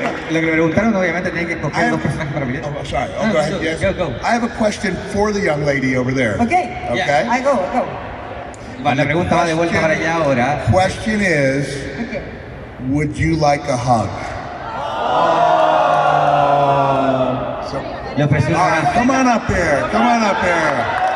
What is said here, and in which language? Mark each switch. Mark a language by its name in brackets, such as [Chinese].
[Spanish] Lo que me preguntaron, obviamente, tenía que escoger dos personajes para pelear. [English] Oh, sorry. Oh, go ahead. Yes. Go. I have a question for the young lady over there. Okay. Okay. I go. [Spanish] La pregunta va de vuelta para allá ahora. [English] Question is, would you like a hug? So, [Spanish] Le ofreció un abrazo. [English] come on up here. Come on up here.